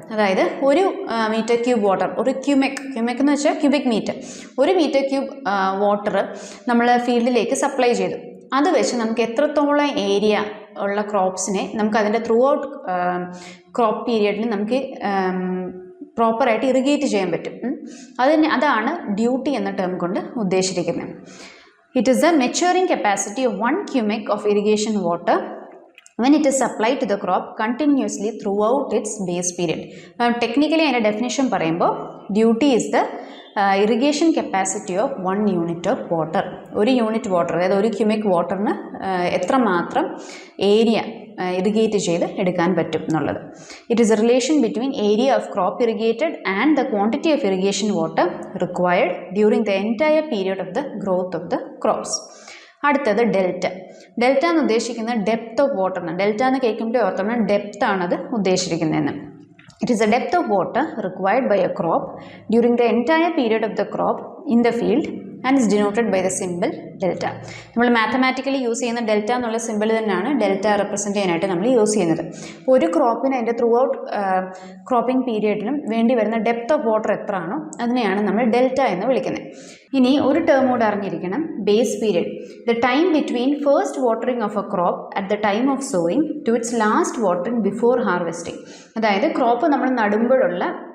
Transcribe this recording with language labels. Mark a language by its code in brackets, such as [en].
[ml] അതായത് ഒരു metre cube water, ഒരു ക്യൂമെക് എന്ന് വെച്ചാൽ cubic metre, 1 metre cube water നമ്മൾ ഫീൽഡിലേക്ക് സപ്ലൈ ചെയ്തു. അത് വെച്ച് നമുക്ക് എത്രത്തോളം ഏരിയ ഉള്ള ക്രോപ്സിനെ നമുക്ക് അതിൻ്റെ ത്രൂ ഔട്ട് ക്രോപ്പ് പീരിയഡിൽ നമുക്ക് പ്രോപ്പറായിട്ട് ഇറിഗേറ്റ് ചെയ്യാൻ പറ്റും. അതാണ് ഡ്യൂട്ടി എന്ന ടേം കൊണ്ട് ഉദ്ദേശിച്ചിരിക്കുന്നത്. [en] It is the maturing capacity of 1 cubic of irrigation water when it is supplied to the crop continuously throughout its base period. Technically [ml] അതിൻ്റെ ഡെഫിനേഷൻ പറയുമ്പോൾ [en] Duty is the irrigation capacity of 1 unit of water. [ml] ഒരു unit water, അതായത് 1 cubic വാട്ടറിന് എത്രമാത്രം area irrigate ചെയ്ത് എടുക്കാൻ പറ്റും എന്നുള്ളത്. [en] It is a relation between area of crop irrigated and the quantity of irrigation water required during the entire period of the growth of the crops. [ml] അടുത്തത് delta. Delta എന്ന് ഉദ്ദേശിക്കുന്നത് depth of വാട്ടറിന്. Delta എന്ന് കേൾക്കുമ്പോൾ ഓർത്തണം depth ആണത് ഉദ്ദേശിച്ചിരിക്കുന്നതെന്ന്. [en] It is the depth of water required by a crop during the entire period of the crop in the field and is denoted by the symbol delta. [ml] നമ്മൾ mathematically use ചെയ്യുന്ന delta എന്നുള്ള simple തന്നെയാണ് delta represent ചെയ്യാനായിട്ട് നമ്മൾ use ചെയ്യുന്നത്. ഒരു ക്രോപ്പിന് അതിൻ്റെ through out cropping പീരിയഡിനും വേണ്ടി വരുന്ന ഡെപ്ത് ഓഫ് വാട്ടർ എത്ര ആണോ അതിനെയാണ് നമ്മൾ ഡെൽറ്റ എന്ന് വിളിക്കുന്നത്. ഇനി ഒരു ടേം കൂടെ അറിഞ്ഞിരിക്കണം, [en] Base period. The time between first watering of a crop at the time of sowing to its last watering before harvesting. [ml] അതായത് ക്രോപ്പ് നമ്മൾ നടുമ്പോഴുള്ള